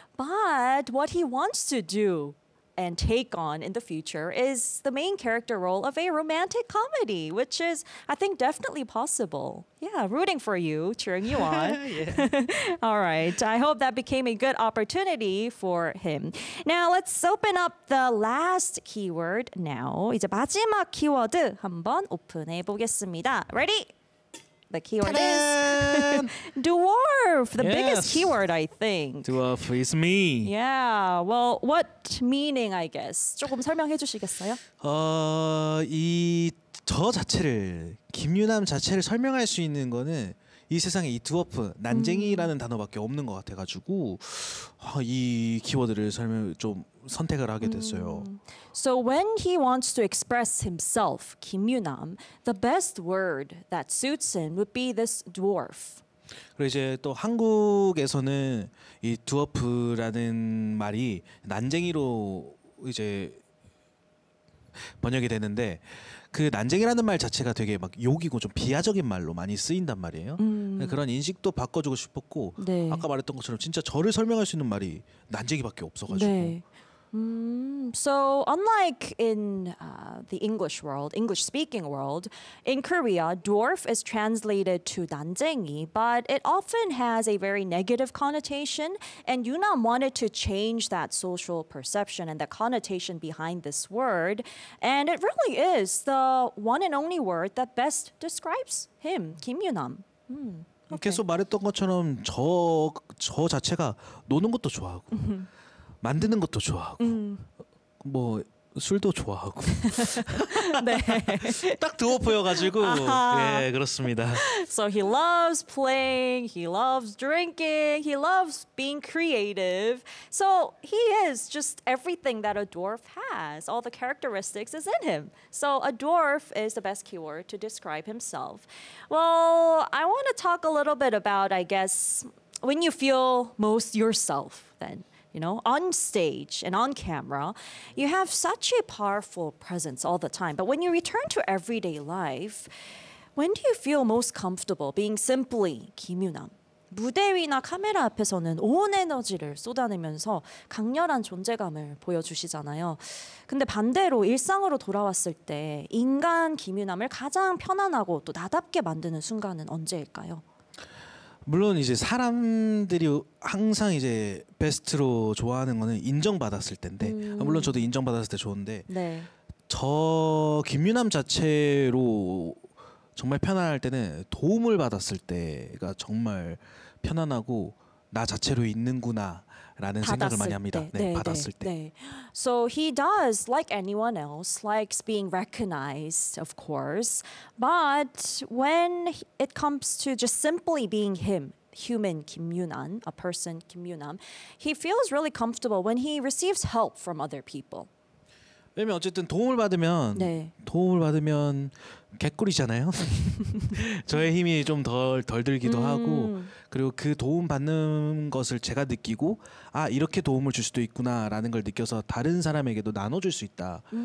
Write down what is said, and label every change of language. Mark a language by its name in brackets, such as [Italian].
[English] But what he wants to do and take on in the future is the main character role of a romantic comedy, which is, I think, definitely possible. Yeah, rooting for you, cheering you on. All right, I hope that became a good opportunity for him. Now, let's open up the last keyword now. [Korean] 이제 마지막 키워드 한번 오픈해 보겠습니다. [English] Ready? The keyword is dwarf, the biggest keyword, I think. Dwarf is me. Yeah, well, what meaning, I guess? [Korean] 조금 설명해 주시겠어요? 이 저 자체를, 김유남 자체를 설명할 수 있는 거는 이 세상에 이 드워프, 난쟁이라는 단어밖에 없는 것 같아가지고 이 키워드를 설명 좀 선택을 하게 됐어요. [English] So when he wants to express himself, 김유남, the best word that suits him would be this dwarf. [Korean] 그리고 이제 또 한국에서는 이 드워프라는 말이 난쟁이로 이제 번역이 되는데 그 난쟁이라는 말 자체가 되게 막 욕이고 좀 비하적인 말로 많이 쓰인단 말이에요. 그런 인식도 바꿔주고 싶었고 네. 아까 말했던 것처럼 진짜 저를 설명할 수 있는 말이 난쟁이밖에 없어가지고 네. [English] So unlike in the English world, English-speaking world, in Korea, dwarf is translated to 난쟁이, but it often has a very negative connotation, and Yunnam wanted to change that social perception and the connotation behind this word, and it really is the one and only word that best describes him, Kim Yunnam. Okay. [Korean] 계속 말했던 것처럼 저 자체가 노는 것도 좋아하고 만드는 것도 좋아하고 뭐 술도 좋아하고 네. 딱 드워프여가지고 예 그렇습니다. [English] So he loves playing, he loves drinking, he loves being creative. So he is just everything that a dwarf has. All the characteristics is in him. So a dwarf is the best keyword to describe himself. Well, I want to talk a little bit about, I guess, when you feel most yourself then. You know, on stage and on camera, you have such a powerful presence all the time. But when you return to everyday life, when do you feel most comfortable being simply Kim Yunnam? [Korean] 무대 위나 카메라 앞에서는 온 에너지를 쏟아내면서 강렬한 존재감을 보여주시잖아요. 근데 반대로 일상으로 돌아왔을 때 인간 Kim Yunnam을 가장 편안하고 또 나답게 만드는 순간은 언제일까요? 물론 이제 사람들이 항상 이제 베스트로 좋아하는 거는 인정받았을 텐데 물론 저도 인정받았을 때 좋은데 네. 저 김유남 자체로 정말 편안할 때는 도움을 받았을 때가 정말 편안하고 나 자체로 있는구나 라는 생각을 많이 합니다. 때. 네, 네, 받았을 네. 때. 네. [English] So he does like anyone else, likes being recognized, of course. But when it comes to just simply being him, human Kim Yunnam, a person Kim Yunnam, he feels really comfortable when he receives help from other people. [Korean] 왜냐면 어쨌든 도움을 받으면 네. 도움을 받으면 개꿀이잖아요. 저의 힘이 좀 덜 들기도 하고 그리고 그 도움 받는 것을 제가 느끼고 아 이렇게 도움을 줄 수도 있구나라는 걸 느껴서 다른 사람에게도 나눠줄 수 있다.